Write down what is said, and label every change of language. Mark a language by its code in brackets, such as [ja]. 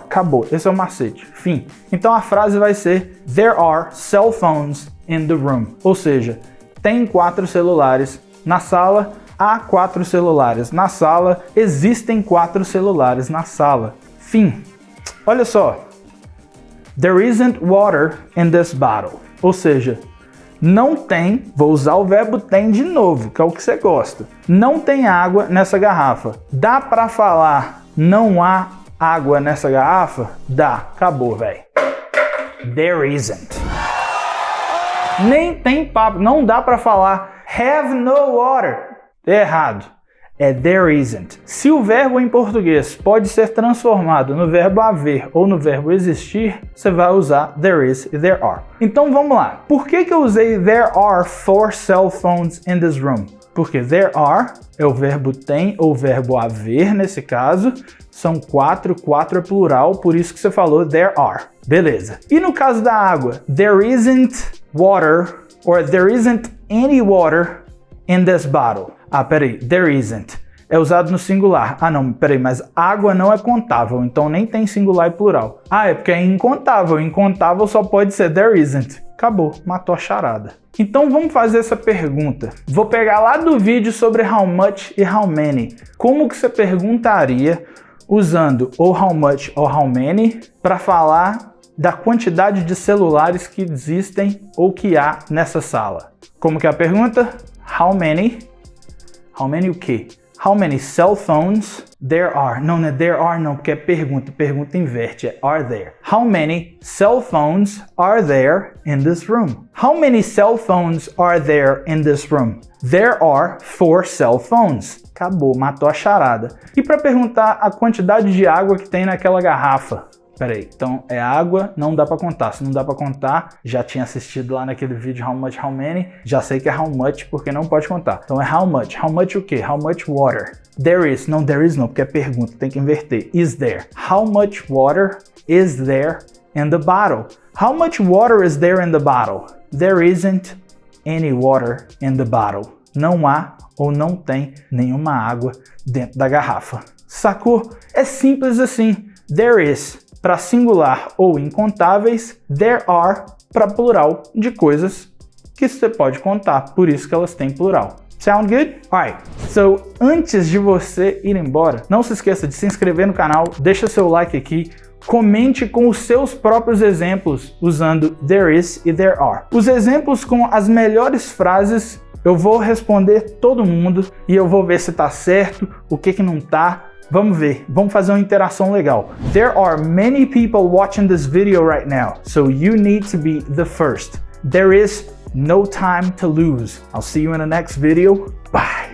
[pt] Acabou. Esse é o macete. Fim. Então a frase vai ser [en] there are cell phones in the room. [pt] Ou seja, tem 4 celulares na sala, há 4 celulares na sala, existem 4 celulares na sala. Fim. Olha só. [en] There isn't water in this bottle. [pt] Ou seja, não tem, vou usar o verbo tem de novo, que é o que você gosta. Não tem água nessa garrafa. Dá para falar não há água nessa garrafa? Dá. Acabou, velho. [en] There isn't. [pt] Nem tem papo. Não dá pra falar [en] have no water. [pt] É errado. É there isn't. Se o verbo em português pode ser transformado no verbo haver ou no verbo existir, você vai usar [en] there is [pt] e [en] there are. [pt] Então vamos lá. Por que eu usei [en] there are 4 cell phones in this room? [pt] Porque [en] there are [pt] é o verbo tem ou verbo haver nesse caso. São 4 é plural, por isso que você falou [en] there are. [pt] Beleza. E no caso da água? [en] There isn't water or there isn't any water in this bottle. [pt] Ah, peraí. [en] There isn't. [pt] É usado no singular. Ah, não, peraí, mas água não é contável, então nem tem singular e plural. Ah, é porque é incontável. Incontável só pode ser [en] there isn't. [pt] Acabou, matou a charada. Então vamos fazer essa pergunta. Vou pegar lá do vídeo sobre [en] how much [pt] e [en] how many. [pt] Como que você perguntaria usando ou how much ou how many para falar da quantidade de celulares que existem ou que há nessa sala? Como que é a pergunta? [en] How many? How many [pt] o quê? [en] How many cell phones there are? [pt] Não, não é [en] there are [pt] não, porque é pergunta. Pergunta inverte, é [en] are there. How many cell phones are there in this room? How many cell phones are there in this room? There are 4 cell phones. [pt] Acabou, matou a charada. E para perguntar a quantidade de água que tem naquela garrafa? Peraí, então é água, não dá pra contar. Se não dá pra contar, já tinha assistido lá naquele vídeo [en] How Much, How Many, [pt] já sei que é How Much porque não pode contar. Então é [en] How Much. How much [pt] o quê? [en] How much water? There is. [pt] Não, [en] there is [pt] não, porque é pergunta, tem que inverter. [en] Is there? How much water is there in the bottle? How much water is there in the bottle? There isn't any water in the bottle. [pt] Não há ou não tem nenhuma água dentro da garrafa. Sacou? É simples assim. [en] There is [pt] para singular ou incontáveis, [en] there are [pt] para plural de coisas que você pode contar, por isso que elas têm plural. [en] Sound good? Alright, [pt] so antes de você ir embora, não se esqueça de se inscrever no canal, deixa seu like aqui, comente com os seus próprios exemplos usando there is e there are. Os exemplos com as melhores frases eu vou responder todo mundo e eu vou ver se tá certo, o que não tá. Vamos ver, vamos fazer uma interação legal. [en] There are many people watching this video right now, so you need to be the first. There is no time to lose. I'll see you in the next video. Bye.